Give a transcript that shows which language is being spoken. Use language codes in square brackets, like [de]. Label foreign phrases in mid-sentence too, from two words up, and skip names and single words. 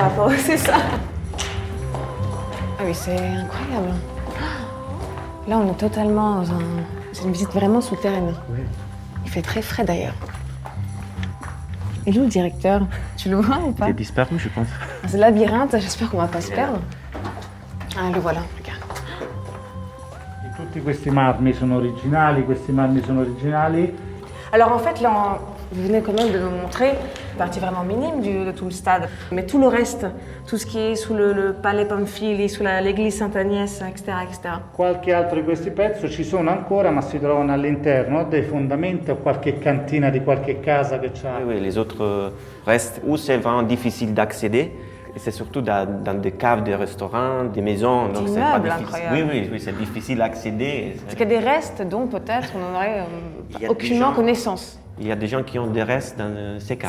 [fr] Par rapport, c'est ça. Ah oui, c'est incroyable. Là, on est totalement dans c'est une visite vraiment souterraine. Oui. Il fait très frais d'ailleurs. Et où le directeur? Tu le vois ou pas? Il est disparu, je pense. C'est le labyrinthe, j'espère qu'on va pas se perdre. Ah, le voilà, regarde. [it] E tutti questi marmi sono originali, questi marmi sono originali. [fr] Alors en fait, là, vous venez quand même de nous montrer une partie vraiment minime de tout le stade. Mais tout le reste, tout ce qui est sous le palais Pamphili, sous l'église Sainte-Agnès, etc., etc. [it] Qualche altro di questi pezzi ci sono ancora, ma si trovano all'interno dei fondamenti o qualche cantina di qualche casa che c'ha. [fr] Oui, les autres restent où c'est vraiment difficile d'accéder. Et c'est surtout dans des caves de restaurants, des maisons. Donc c'est pas immeubles difficile. incroyables. Oui, c'est difficile d'accéder. Parce qu'il y a des restes dont peut-être on n'aurait Il y a aucunement des gens- connaissance. Il y a des gens qui ont des restes dans ces caves.